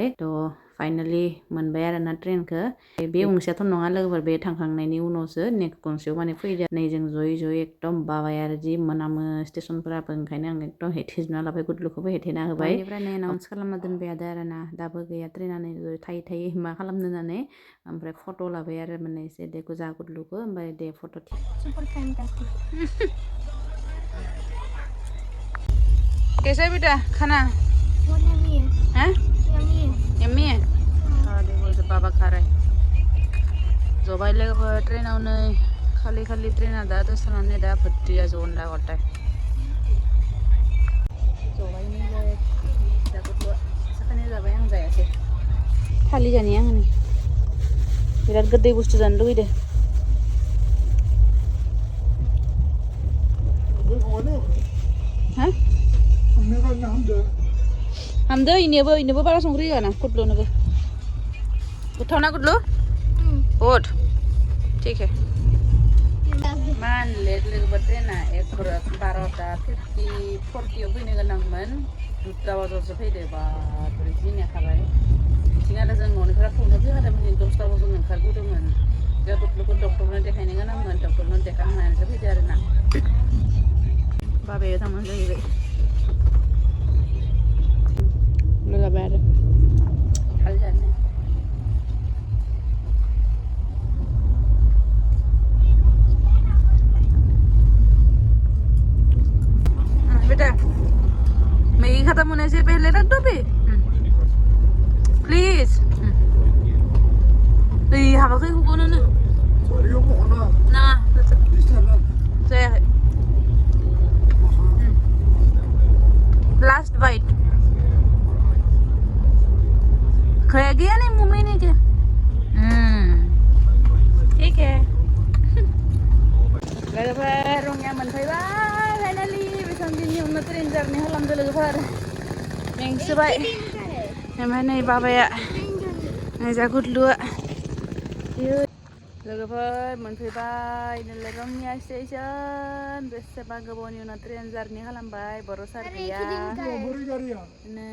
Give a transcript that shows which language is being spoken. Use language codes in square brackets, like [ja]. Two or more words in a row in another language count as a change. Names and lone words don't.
[brx] थ' फाइनालि मोनबाय आरोना ट्रेनखौ बे गंसेयाथ' नङा लोगोफोर बे थांखांनायनि उनावसो नेक्स्ट गंसेयाव माने फैदो नै जों जयै एकदम बाबाय आरो जि मोनामो स्टेसनफोराबो ओंखायनो आं एकदम हेथेजोबना लाबाय गुदलुखौबो हेथेना होबाय बेनिफ्राय नै एनाउन्स खालामना दोनबाय थादो आरोना दाबो गैया ट्रेना नै थायै मा खालामनो होननानै ओमफ्राय फट' लाबाय आरो माने एसे देखो जा गुदलुखौ ओमफ्राय दे फट' [en] super fan [hi] करती कैसा है बेटा खाना बहुत यम्मी है हैं यम्मी है हाँ देखो से बाबा खा रहा है [brx] जबाय लोगोफोर ट्रेनाव नै खालि ट्रेना दा दसेथानानै दा भर्तिया जन लागथाय जबाय नैलाय दा गुदलुआ साखानाय जाबाय आं जायासै खालि जानि आङो नै बिराद गोदै बुस्थु जानो लुगैदो हामदो इनोबो बारा संख्रि होआना गुदलुनोबो गोथाव ना गुदलु [hi] बहुत ठीक [brx] है मान लेट लोगोफोर ट्रेना 12:50 40 फैनो गोनांमोन 2टा बाजायावसो फैदो बाब्रे जि नेखाबाय बिथिं आरो जों न'निफ्राय फुङाव फैखादोंमोन 10टा बाजायाव ओंखारबोदोंमोन दा गुदलुखौ डक्टरनो देखायनो गोनांमोन डक्टरनो देखायनानैसो फैदो आरोना बाबाया थांनानै जाहैबाय लगाबाय आरो खालि जानो [hi] बेटा मैगी खत्म होने से पहले रख दो भी प्लीज [brx] हाबाखै हुगोन ना जायाखै [en] last bite [hi] खाया गया नहीं मुंह में नहीं गया ठीक है [brx] लोगोफोर रङिया मोनफैबाय फाइनालि बेसेबां दिननि उनाव ट्रेन जार्नि खालामदो लोगोफोर मेंसोबाय ओमफ्राय नै बाबाया नै जा गुदलुआ लोगोफोर मोनफैबाय नोलाय रङिया स्टेसन बेसेबा गोबावनि उनाव ट्रेन जार्नि खालामबाय बर' सार गैया नै